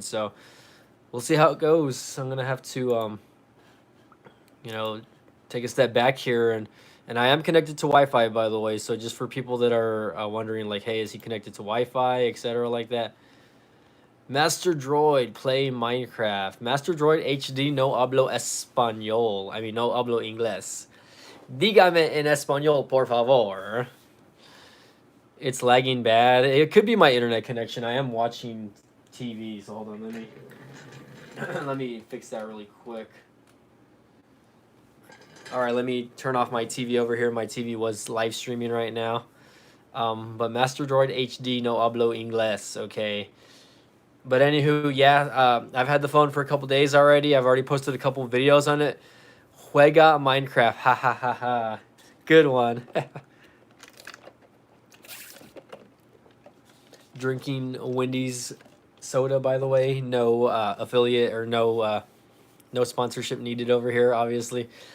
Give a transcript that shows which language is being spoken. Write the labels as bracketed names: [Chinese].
[English] So we'll see how it goes. I'm gonna have to, take a step back here, and I am connected to Wi-Fi, by the way. So just for people that are wondering, like, hey, is he connected to Wi-Fi, etc., like that. Master Droid, play Minecraft. [Spanish] Master Droid HD, no hablo español. [English] I mean, [Spanish] no hablo inglés. Dígame en español, por favor. [English] It's lagging bad. It could be my internet connection. I am watching TV, so hold on. Let me fix that really quick. All right, let me turn off my TV over here. My TV was live streaming right now. [Spanish] But Master Droid HD, no hablo inglés. [English] Okay. But anywho, yeah, I've had the phone for a couple days already. I've already posted a couple videos on it. [Spanish] Juega Minecraft, [English] ha ha ha ha. Good one. Drinking Wendy's soda, by the way. No affiliate or no sponsorship needed over here, obviously.